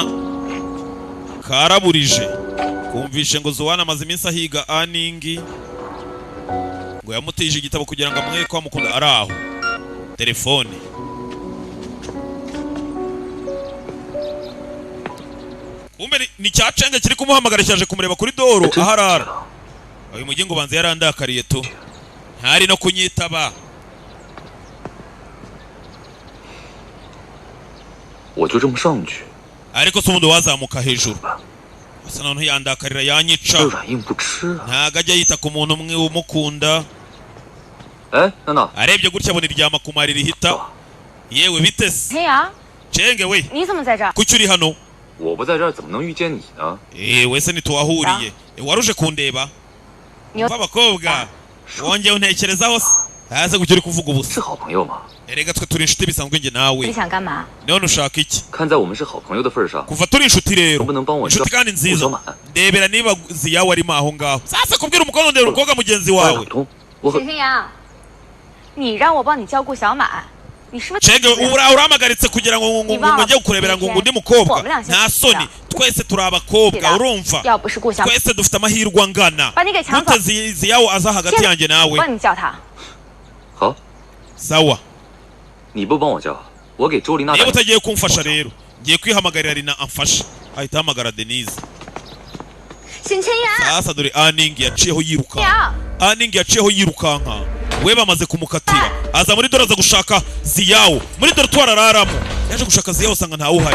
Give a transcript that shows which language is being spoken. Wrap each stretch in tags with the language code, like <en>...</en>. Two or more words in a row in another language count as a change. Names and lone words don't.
<rw>karaburije kumvishe ngo Zohani amaze iminsi ahiga Aningi ngo yamutije igitabo kugira ngo amwereke ko amukunda. ari aho telefone. kumbe ni cyacenge kiri kumuhamagara cyaje kumureba kuri doro aharara. uyu mugingo banze yarandakariye tu. ntari no kunyitaba.</rw> <zh>我就这么上去。</zh> <rw>ariko se ubundi wazamuka hejuru. asa naho yandakarira yanyica.</rw> <zh>软硬不吃啊。</zh> <rw>ntago ajya yita ku muntu umwe umukunda.</rw> <zh>哎，娜娜。</zh> <rw>arebye gutya abona iryama ku mari rihita. yewe bitese.</rw> <zh>黑羊，</zh> <rw>cenge we</rw> <zh>你怎么在这儿？</zh> <rw>kuki uri hano?</rw> <zh>我不在这儿怎么能遇见你呢？</zh> <rw>wese ntituwahuriye. waruje kundeba. mva abakobwa wongeye untekerezaho se. hase kuki uri kuvuga ubusa.</rw> <zh>是好朋友吗？</zh> <rw>erega twe turi inshuti bisanzwe njye nawe.</rw> <zh>你想干嘛？</zh> <rw>none ushaka iki?</rw> <zh>看在我们是好朋友的份上，</zh> <rw>kuva turi inshuti rero</rw> <zh>能不能帮我</zh> <rw>inshuti kandi</rw> <zh>顾</zh> <rw>nziza</rw> <zh>小满？</zh> <rw>ndebera niba Ziyawe arimo aho ngaho. sasa kubwira umukobwa ndebera umukobwa mugenzi</rw> <zh>打</zh> <rw>wawe.</rw> <zh>通，我很黑羊，你让我帮你照顾小满，你是不是？</zh> <rw>cenge uramagaritse kugira ngo njye kurebera ngo undi mukobwa. nta soni twese turi abakobwa urumva.</rw> <zh>要不是顾小满，</zh> <rw>twese dufite amahirwe angana.</rw> <zh>把你给抢走。</zh> <rw>ntute Ziyawe aza hagati yanjye nawe.</rw> <zh>帮你叫他。好。</zh> <rw>sawa</rw> <zh>你不帮我叫，我给周琳娜打</zh> <rw>niba utagiye kumfasha rero ngiye kwihamagarira Rina amfashe. ahita ahamagara Denise.</rw> <zh>沈千阳，</zh> <rw>sasa dore Aningi yaciyeho yirukanka. Aningi yaciyeho yirukanka. we bamaze kumukatira. aza muri dore aza gushaka Ziyawe. muri dore twarararamo. yaje gushaka Ziyawe usanga ntawe uhari.</rw>